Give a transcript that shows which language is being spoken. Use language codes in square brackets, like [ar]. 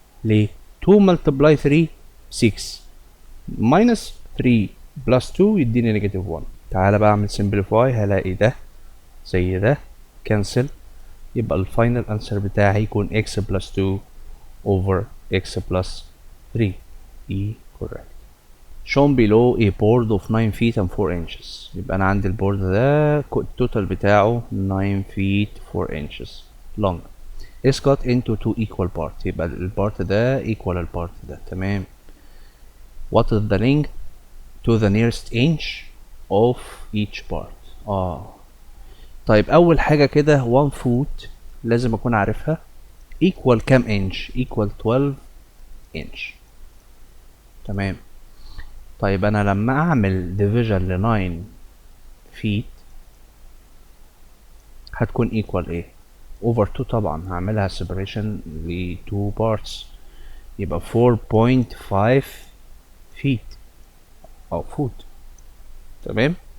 [ar] ليه؟ 2 multiply 3 6 minus 3 plus 2 يديني نيجاتيف 1. تعالى بقى اعمل simplify، هلاقي ده زي ده cancel، يبقى الفاينل انسر بتاعي يكون x plus 2 over x plus 3. E correct. [en] shown below a board of 9 feet and 4 inches. [ar] يبقى انا عندي البورد ده التوتال بتاعه [en] 9 feet 4 inches long is cut into two equal parts. [ar] يبقى البارت ده equal البارت ده. تمام. [en] what is the length to the nearest inch of each part؟ [ar] طيب اول حاجة كده 1 foot لازم اكون عارفها equal كام [en] inch؟ equal 12 inch. [ar] تمام. طيب انا لما اعمل division ل 9 feet هتكون equal ايه؟ over 2 طبعا، هعملها separation ل 2 parts، يبقى 4.5 feet او foot. تمام.